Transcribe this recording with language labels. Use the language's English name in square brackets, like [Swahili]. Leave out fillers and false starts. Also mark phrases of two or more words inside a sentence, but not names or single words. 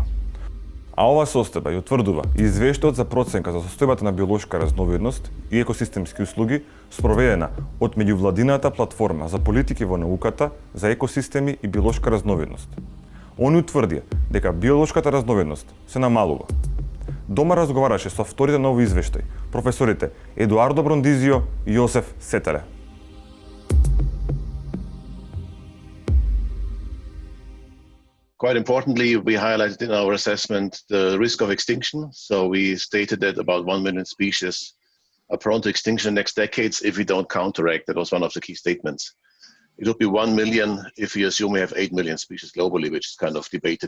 [Macedonian] А ова состојба ја утврдува и извештајот за проценка за состојбата на биолошка разновидност и екосистемски услуги спроведена од меѓувладината платформа за политики во науката за екосистеми и биолошка разновидност. Они утврдија дека биолошката разновидност се намалува. Дома разговараше со авторите на овој извештај, професорите Едуардо Брондизио и Јосеф Сетеле. [English] Quite importantly, we highlighted in our assessment the risk of extinction. So we stated that about 1 million species are prone to extinction in the next decades if we don't counteract. That was one of the key statements. It would be 1 million if you assume we have 8 million species globally, which is kind of debated.